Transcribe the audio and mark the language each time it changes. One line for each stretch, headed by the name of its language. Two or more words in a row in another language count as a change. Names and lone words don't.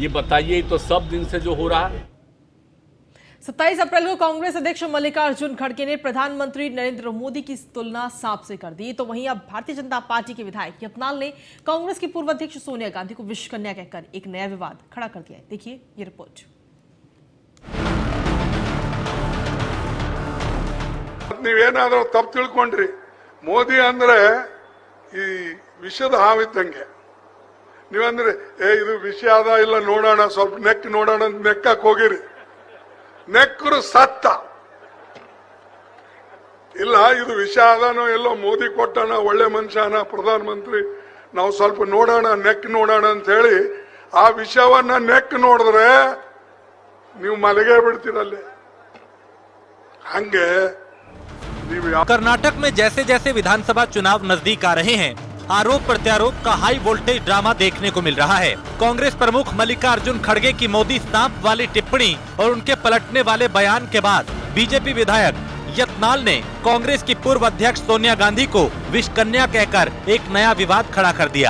Hindi: ये बताइए, तो सब दिन से जो हो रहा है। 27 अप्रैल को कांग्रेस अध्यक्ष मल्लिकार्जुन खड़गे ने प्रधानमंत्री नरेंद्र मोदी की तुलना सांप से कर दी, तो वहीं अब भारतीय जनता पार्टी के विधायक यतनाल ने कांग्रेस की पूर्व अध्यक्ष सोनिया गांधी को विष कन्या कहकर एक नया विवाद खड़ा कर दिया है। देखिए ये रिपोर्ट।
Kannada: ನೀವೇನಾದರೂ ತಪ್ಪು ತಿಳ್ಕೊಂಡ್ರಿ, ಮೋದಿ ಅಂದ್ರೆ ಈ ವಿಷದ ಹಾವಿದ್ದಂಗೆ. ನೀವಂದ್ರೆ ಇದು ವಿಷ ಅದ ಇಲ್ಲ ನೋಡೋಣ, ಸ್ವಲ್ಪ ನೆಕ್ ನೋಡೋಣ ಅಂತ ನೆಕ್ಕಕ್ಕೆ ಹೋಗಿರಿ, ನೆಕ್ಕರು ಸತ್ತ. ಇಲ್ಲ ಇದು ವಿಷ ಅದನೋ ಎಲ್ಲೋ ಮೋದಿ ಕೊಟ್ಟಣ, ಒಳ್ಳೆ ಮನುಷ್ಯನ ಪ್ರಧಾನಮಂತ್ರಿ, ನಾವು ಸ್ವಲ್ಪ ನೋಡೋಣ ನೆಕ್ ನೋಡೋಣ ಅಂತ ಹೇಳಿ ಆ ವಿಷವನ್ನ ನೆಕ್ ನೋಡಿದ್ರೆ ನೀವು ಮನೆಗೆ ಬಿಡ್ತೀರಲ್ಲೇ ಹಂಗೆ ನೀವು
Hindi: कर्नाटक में जैसे जैसे विधानसभा चुनाव नजदीक आ रहे हैं, आरोप प्रत्यारोप का हाई वोल्टेज ड्रामा देखने को मिल रहा है। कांग्रेस प्रमुख मल्लिकार्जुन खड़गे की मोदी सांप वाली टिप्पणी और उनके पलटने वाले बयान के बाद बीजेपी विधायक यत्नाल ने कांग्रेस की पूर्व अध्यक्ष सोनिया गांधी को विष कन्या कहकर एक नया विवाद खड़ा कर दिया।